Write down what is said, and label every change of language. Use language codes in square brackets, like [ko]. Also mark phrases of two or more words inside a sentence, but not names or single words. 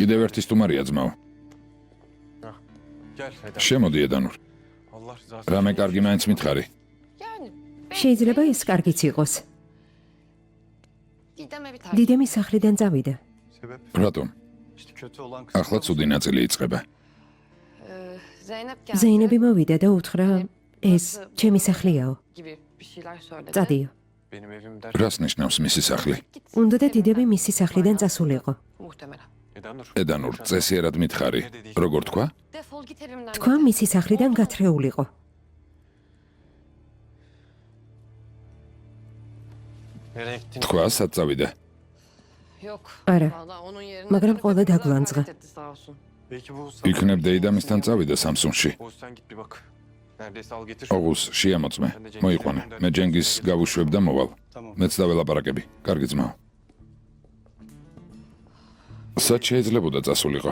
[ka] კიდევ ერთი სტუმარია, ძმაო. [tr] Gel Eda. [ka] შემოდი, ედანურ. [tr] Allah rızası [ka] რამე კარგი მაინც მითხარი. შეიძლება ეს კარგიც იყოს. დიდემი სახლიდან წავიდა. [tr] sebep [ka] რატომ? [tr] işte kötü olan [ka] ახლა ცუდი ნაწილი იწყება. ზეინები მოვიდა და უთხრა, ეს ჩემი სახლიაო. წადიო. [tr] benim evim der. [ka] რას ნიშნავს მისი სახლი? უნდა და დიდემი მისი სახლიდან წასულიყო. [tr] Edanur. [ka] ედანურ, წესიერად მითხარი. როგორ თქვა? თქვა მისი სახლიდან გათრეულიყო. [tr] Nereye gittin? [ka] თქვა, სად წავიდა? არა, მაგრამ ყველა დაგლანძღა. [tr] Belki bu [ka] იქნებ დეიდამისთან წავიდა სამსუნში. [tr] Oğuz sen git bir bak. Neredeyse al getir. [ka] ოღუს შეამოწმე. მოიყვანე. მე ჯენგის გავუშვებ და მოვალ. მეც დაველაპარაკები. კარგი ძმაო. სად შეიძლებოდა წასულიყო?